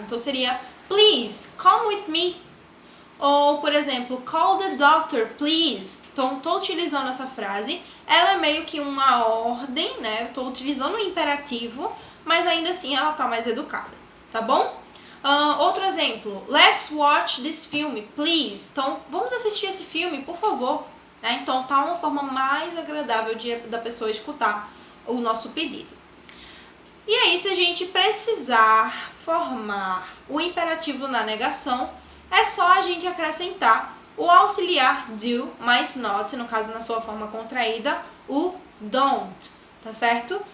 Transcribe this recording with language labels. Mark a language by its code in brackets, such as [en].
[pt] Então, seria [en] please, come with me. [pt] Ou, por exemplo, [en] call the doctor, please. [pt] Então, estou utilizando essa frase. Ela é meio que uma ordem, né? Estou utilizando o imperativo, mas ainda assim ela está mais educada, tá bom? Outro exemplo. [en] Let's watch this film, please. [pt] Então, vamos assistir esse filme, por favor. Né? Então, tá uma forma mais agradável da pessoa escutar o nosso pedido. E aí, se a gente precisar formar o imperativo na negação, é só a gente acrescentar o auxiliar do mais not, no caso na sua forma contraída, o don't, tá certo?